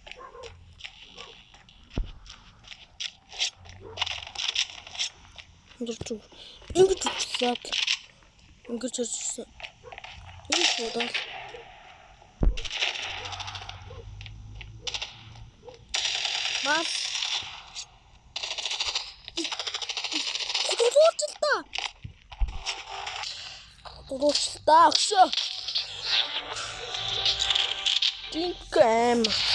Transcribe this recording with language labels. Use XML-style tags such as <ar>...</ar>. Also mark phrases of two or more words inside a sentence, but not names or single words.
<de>Und du irgendwie gesagt. Irgendwie gesagt. Irgendwo da. Was?</de> <ru>Так, все. Тикаем.</ru>